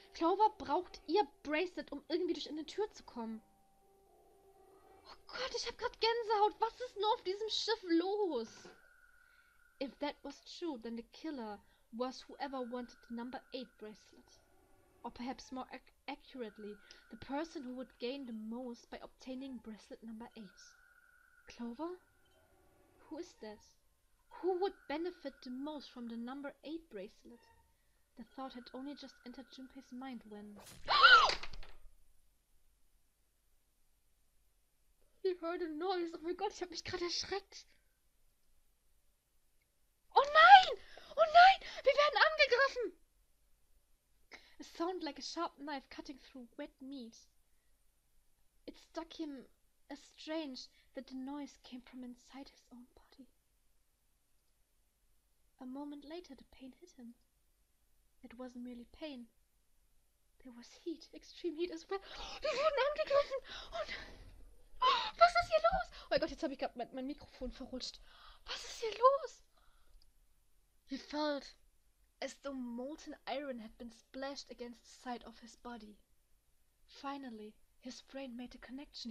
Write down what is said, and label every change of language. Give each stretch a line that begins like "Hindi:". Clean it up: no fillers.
German: Clover braucht ihr Bracelet, um irgendwie durch eine Tür zu kommen. Oh Gott, ich hab grad Gänsehaut. Was ist nur auf diesem Schiff los?
English: If that was true, then the killer was whoever wanted the number 8 bracelet. Or perhaps more accurately, the person who would gain the most by obtaining bracelet number 8. Clover? Who is that? Who would benefit the most from the number 8 bracelet? The thought had only just entered Junpei's mind when... He heard a noise.
German: Oh mein Gott, ich hab mich gerade erschreckt. Oh nein! Oh nein! Wir werden angegriffen!
English: A sound like a sharp knife cutting through wet meat. It struck him as strange that the noise came from inside his own body. A moment later, the pain hit him. It wasn't merely pain. There was heat, extreme heat as well.
German: Wir wurden angegriffen! Oh nein! Was ist hier los? Oh mein Gott, jetzt habe ich gerade mein Mikrofon verrutscht. Was ist hier los?
English: He felt as though molten iron had been splashed against the side of his body. Finally, his brain made a connection.